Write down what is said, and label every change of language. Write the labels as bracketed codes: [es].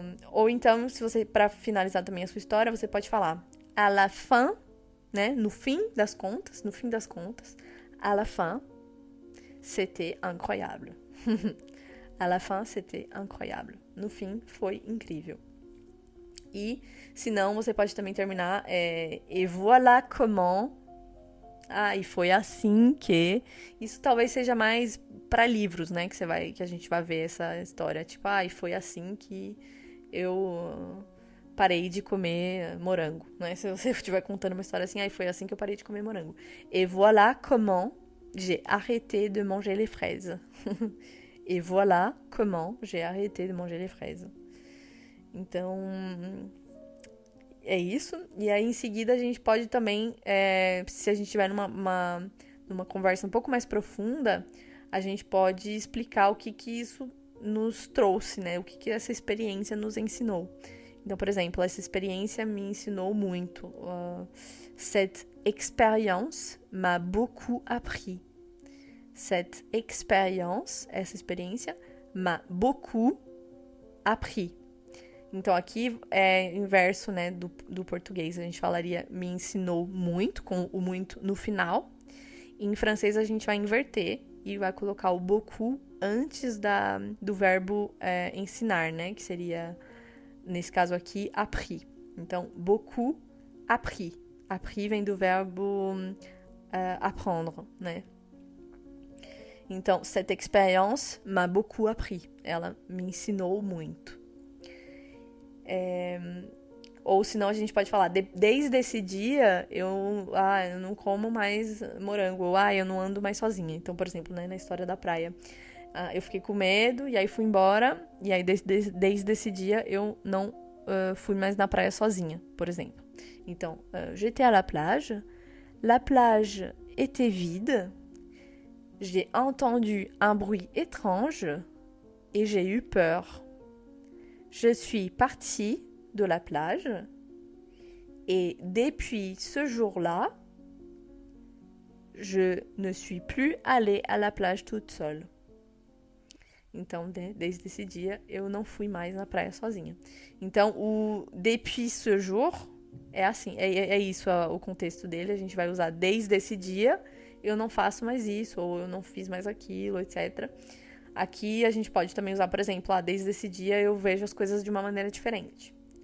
[pt] Ou então, se você, para finalizar também a sua história, você pode falar à la fin, né? No fim das contas, [fr] à la fin, c'était incroyable. À la fin, c'était incroyable. [pt] No fim, foi incrível. E, se não, você pode também terminar [fr] et voilà comment. [pt] E foi assim que... Isso talvez seja mais para livros, né? Que a gente vai ver essa história. Tipo, e foi assim que eu parei de comer morango, né? Se você estiver contando uma história assim, foi assim que eu parei de comer morango. [fr] Et voilà comment j'ai arrêté de manger les fraises. Et voilà comment j'ai arrêté de manger les fraises. [pt] Então, é isso. E aí, em seguida, a gente pode também, se a gente estiver numa conversa um pouco mais profunda, a gente pode explicar o que isso nos trouxe, né? O que essa experiência nos ensinou. Então, por exemplo, essa experiência me ensinou muito. [fr] Cette expérience m'a beaucoup appris. Cette expérience, [pt] essa experiência, [fr] m'a beaucoup appris. [pt] Então, aqui é inverso, né, do português. A gente falaria me ensinou muito, com o muito no final. E em francês, a gente vai inverter e vai colocar o beaucoup antes do verbo ensinar, né? Que seria, nesse caso aqui, appris. Então, beaucoup appris. Appris vem do verbo apprendre, né? [fr] Então, cette expérience m'a beaucoup appris. [pt] Ela me ensinou muito. Ou senão a gente pode falar, desde esse dia eu não como mais morango, ou eu não ando mais sozinha. Então, por exemplo, né, na história da praia, eu fiquei com medo e aí fui embora, e aí desde esse dia eu não fui mais na praia sozinha, por exemplo. [fr] Então, j'étais à la plage était vide, j'ai entendu un bruit étrange et j'ai eu peur. Je suis partie de la plage et depuis ce jour-là, je ne suis plus allée à la plage toute seule. [pt] Então, desde esse dia, eu não fui mais na praia sozinha. Então, o [fr] depuis ce jour [pt] é assim, é isso o contexto dele. A gente vai usar desde esse dia, eu não faço mais isso, ou eu não fiz mais aquilo, etc. Aqui a gente pode também usar, por exemplo, desde esse dia eu vejo as coisas de uma maneira diferente.